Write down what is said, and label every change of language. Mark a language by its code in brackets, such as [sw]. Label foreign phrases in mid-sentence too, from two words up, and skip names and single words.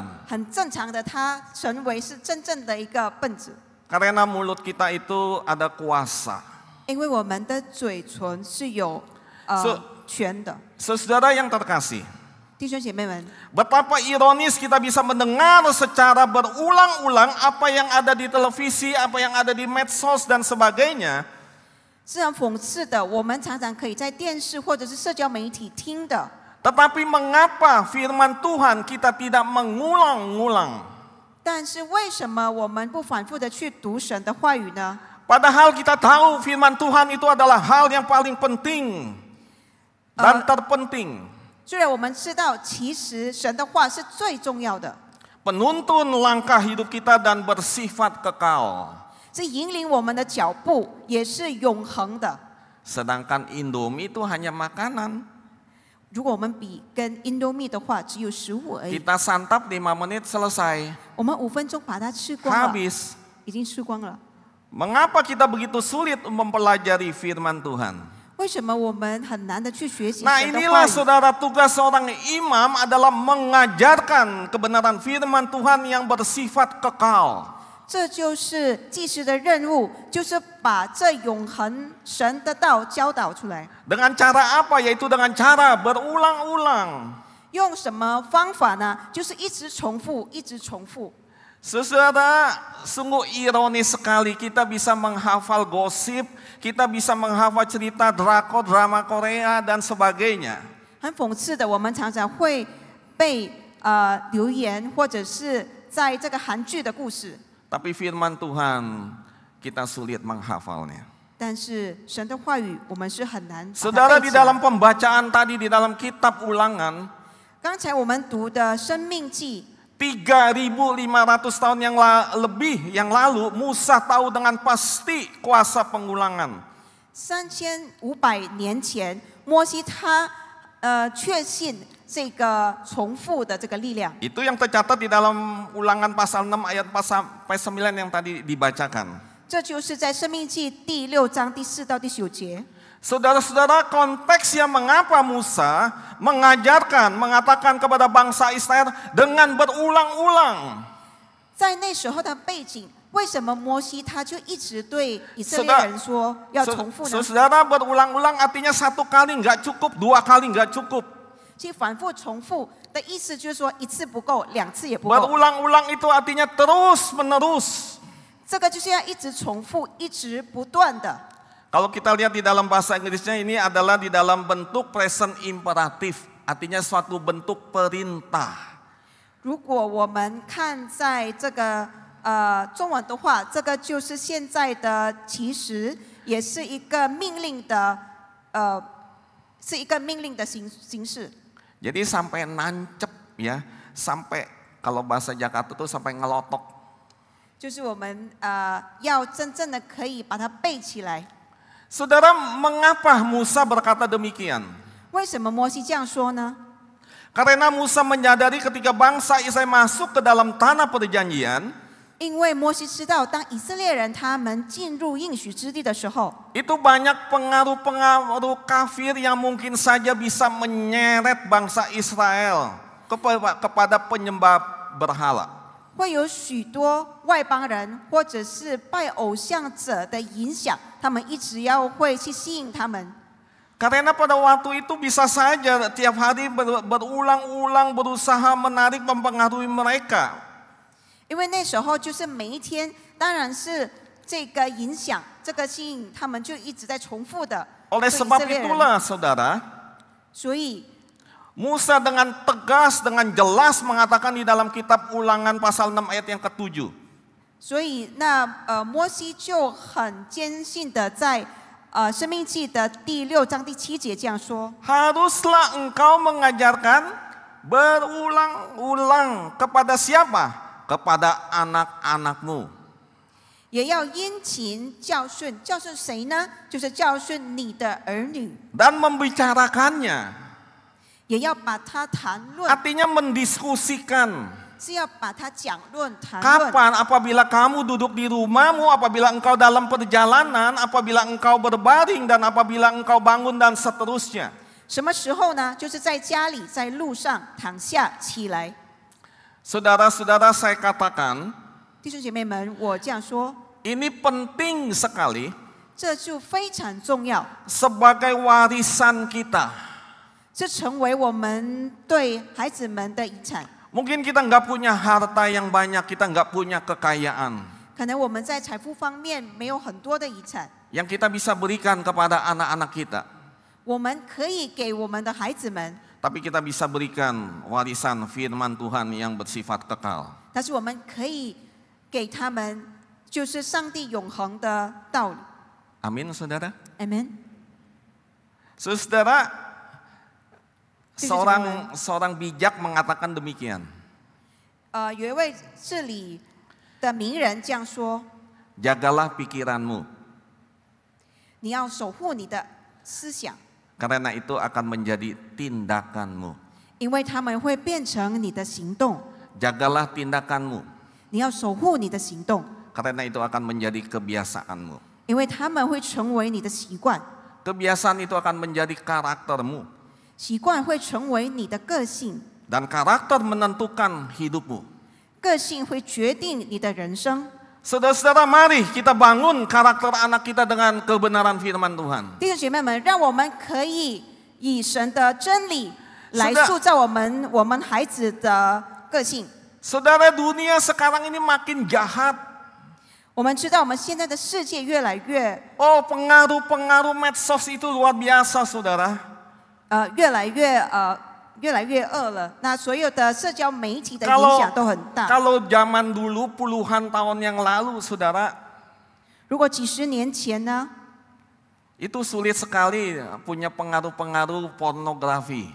[zh] 很正常的，他成为是真正的一个笨子， [id] Karena mulut kita itu ada kuasa. [zh] 因为我们的嘴唇是有权的。 [id] Saudara yang terkasih, [zh] 弟兄姐妹们， [id] betapa ironis kita bisa mendengar secara berulang-ulang apa yang ada di televisi, apa yang ada di medsos dan sebagainya. [zh] 是很讽刺的。我们常常可以在电视或者是社交媒体听的， [id] Tetapi mengapa firman Tuhan kita tidak mengulang-ulang? [zh] 但是为什么我们不反复的去读神的话语呢？ [id] Padahal kita tahu firman Tuhan itu adalah hal yang paling penting dan terpenting. [zh] 虽然我们知道，其实神的话是最重要的， [id] Penuntun langkah hidup kita dan bersifat kekal. [zh] 是引领我们的脚步，也是永恒的。 [id] Sedangkan Indomie itu hanya makanan. [zh] 如果我们比跟 Indomie 的话，只有食物而已， [id] Kita santap 5 menit selesai. [zh] 我们5分钟把它吃光了， [id] Habis. [zh] 已经吃光了。 [id] Mengapa kita begitu sulit mempelajari firman Tuhan? [zh] 为什么我们很难的去学习 [id] Nah [zh] 神的话 [id] inilah [zh] 语？ [id] saudara tugas seorang imam adalah mengajarkan kebenaran firman Tuhan yang bersifat kekal. [zh] 这就是祭司的任务，就是把这永恒神的道教导出来。 [id] Dengan cara apa? Yaitu dengan cara berulang-ulang. [zh] 用什么方法呢？就是一直重复，一直重复。 [id] Saudara, sungguh ironis sekali kita bisa menghafal gosip, kita bisa menghafal cerita drakor, drama Korea dan sebagainya. [zh] 很讽刺的，我们常常会被留言，或者是在这个韩剧的故事， [id] Tapi firman Tuhan kita sulit menghafalnya. [zh] 但是神的话语我们是很难把它 [id] Saudara [zh] 背 [id] di [zh] 起来。 [id] dalam pembacaan tadi di dalam kitab Ulangan, [zh] 刚才我们读的《生命记》， [id] 3.500 tahun lebih yang lalu Musa tahu dengan pasti kuasa pengulangan. [zh] 3500 年前，摩西他确信这个重复的这个力量。 [id] Itu yang tercatat di dalam Ulangan pasal 6 ayat 4 sampai 9 yang tadi dibacakan. [zh] 这就是在《生命记》第6章第4到第9节。 [id] Saudara-saudara, konteksnya mengapa Musa mengatakan kepada bangsa Israel dengan berulang-ulang. [zh] 在那时候的背景，为什么摩西他就一直对以色列人说要重复呢？ [id] Saudara, berulang-ulang artinya 1 kali nggak cukup, 2 kali nggak cukup. [zh] 其实反复重复的意思就是说，1次不够，2次也不够。 [id] Berulang-ulang itu artinya terus-menerus. [zh] 这个就是要一直重复，一直不断的。 [id] Kalau kita lihat di dalam bahasa Inggrisnya ini adalah di dalam bentuk present imperatif, artinya suatu bentuk perintah. [zh] 如果我们看在这个中文的话，这个就是现在的，其实也是一个命令的是一个命令的形式。 [id] Jadi sampai nancep ya, sampai kalau bahasa Jakarta itu sampai ngelotok. [zh] 就是我们要真正的可以把它背起来。 [id] Saudara, mengapa Musa berkata demikian? [zh] 为什么摩西这样说呢？ [id] Karena Musa menyadari ketika bangsa Israel masuk ke dalam tanah perjanjian, [zh] 因为摩西知道，当以色列人他们进入应许之地的时候， [id] itu banyak pengaruh-pengaruh kafir yang mungkin saja bisa menyeret bangsa Israel kepada penyembah berhala. [zh] 会有许多外邦人或者是拜偶像者的影响，他们一直要会去吸引他们。 [id] Karena pada waktu itu bisa saja tiap hari berulang-ulang berusaha menarik mempengaruhi mereka. [zh] 因为那时候就是每一天，当然是这个影响、这个吸引，他们就一直在重复的。 [id] Oleh [zh] 对以 [id] sebab [zh] 色列人 [id] itulah saudara, [zh] 所以 [id] Musa dengan tegas, dengan jelas mengatakan di dalam kitab Ulangan pasal 6 ayat yang ke-7. [zh] 所以摩西就很坚信的在申命记的第6章第7节这样说： [id] Haruslah engkau mengajarkan berulang-ulang kepada siapa? Kepada anak-anakmu. [zh] 也要殷勤教训，教训谁呢？就是教训你的儿女， [id] Dan membicarakannya. [zh] 也要把它谈论， [id] Artinya mendiskusikan. [zh] 是要把它讲论、谈论。 [id] Kapan? Apabila kamu duduk di rumahmu, apabila engkau dalam perjalanan, apabila engkau berbaring, dan apabila engkau bangun, dan seterusnya. [zh] 什么时候呢？就是在家里、在路上躺下起来。 [id] Saudara-saudara, saya katakan, [zh] 弟兄姐妹们，我这样说， [id] ini penting sekali [zh] 这就非常重要， [id] sebagai warisan kita. [zh] 这成为我们对孩子们的遗产。 [id] Mungkin kita nggak punya harta yang banyak, kita nggak punya kekayaan [zh] 可能我们在财富方面没有很多的遗产， [id] yang kita bisa berikan kepada anak-anak kita. [zh] 我们可以给我们的孩子们， [id] Tapi kita bisa berikan warisan firman Tuhan yang bersifat kekal. [zh] 但是我们可以给他们，就是上帝永恒的道理。 [id] Amin, saudara. [zh] Amen。 [id] Saudara, seorang bijak mengatakan demikian. [zh] 有一位治理的名人这样说： [id] Jagalah pikiranmu, [zh] 你要守护你的思想， [id] karena itu akan menjadi tindakanmu. [zh] 因为他们会变成你的行动。 [id] Jagalah tindakanmu, [zh] 你要守护你的行动， [id] karena itu akan menjadi kebiasaanmu. [zh] 因为他们会成为你的习惯， [id] Kebiasaan itu akan menjadi karaktermu. [zh] 习惯会成为你的个性， [id] Dan karakter menentukan hidupmu. [zh] 个性会决定你的人生。 [id] Saudara-saudara, mari kita bangun karakter anak kita dengan kebenaran firman Tuhan. [zh] 弟兄姐妹们，让我们可以以神的真理来塑造我们孩子的个性。 [id] Saudara, dunia sekarang ini makin jahat. [zh] 我们知道我们现在的世界越来越 [id] Oh, pengaruh-pengaruh medsos itu luar biasa, saudara. [zh] 越来越恶了。那所有的社交媒体的影响都很大。 [id] Kalau zaman dulu puluhan tahun yang lalu, saudara, [zh] 如果几十年前呢， [id] itu sulit sekali punya pengaruh-pengaruh pornografi.